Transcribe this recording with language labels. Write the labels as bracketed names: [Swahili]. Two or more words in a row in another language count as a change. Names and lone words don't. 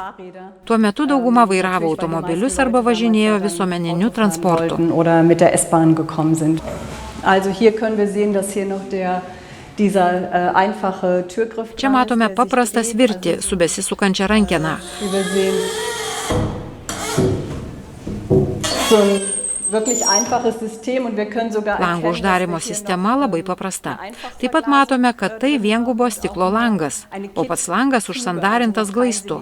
[Lithuanian] Tuo metu dauguma vairavo automobilius arba važinėjo visuomeniniu transportu. [German] Also hier können wir sehen, dass hier noch dieser einfache Türgriff. [Lithuanian] Čia matome paprastą svirtį su besisukančia rankena. Lango uždarimo sistema labai paprasta. Taip pat matome, kad tai viengubo stiklo langas, o pats langas užsandarintas glaistu.